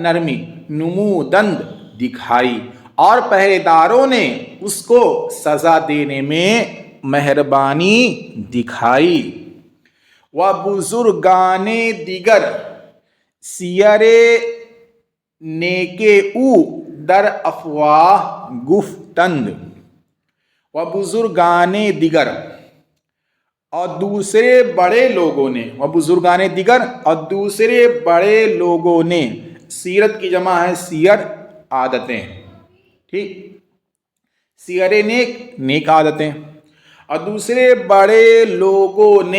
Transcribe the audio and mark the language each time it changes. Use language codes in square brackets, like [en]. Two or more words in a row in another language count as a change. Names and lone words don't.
[ur] نرمی، نمودند دکھائی، اور پہرے داروں نے اس کو سزا دینے میں مہربانی دکھائی۔ [fa] وَبُزُرگانِ دیگر سیر نیک او در افواہ گفتند۔ وَبُزُرگانِ دیگر، [ur] اور دوسرے بڑے لوگوں نے، [fa] وَبُزُرگانِ دیگر، [ur] اور دوسرے بڑے لوگوں نے، سیرت کی جمع ہے سیر، عادتیں، ٹھیک، [fa] سیر نیک، [ur] نیک عادتیں، اور دوسرے بڑے لوگوں نے